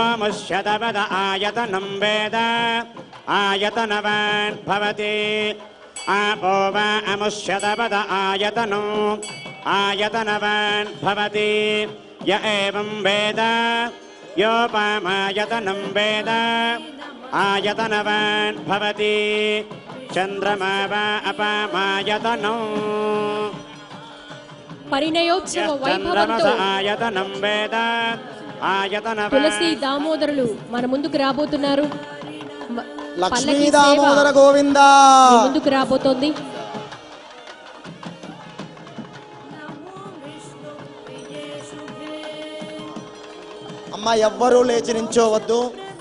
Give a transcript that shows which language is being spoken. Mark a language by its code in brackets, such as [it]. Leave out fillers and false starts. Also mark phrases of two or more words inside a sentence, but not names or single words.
[sa] मुष्यतपद आयतनं वेद आयतनवान् भवति आपो वा अमुष्यतपद आयतनम् आयतनवान् भवति य एवं वेद योपामायतनं वेद आयतनवान् भवति चन्द्रमा वा अपामायतनम् [te] పరిణయోత్సవ [sa] चन्द्रमस [te] వైభవంతో [sa] आयतनं वेद आयतनवान् [te] తులసి దామోదరులు మన ముందుకు రాబోతున్నారు. లక్ష్మీ పల్లకి సేవ దామోదర గోవింద. మీ ముందుకు రాబోతోంది. అమ్మ ఎవ్వరూ లేచి నించోవద్దు.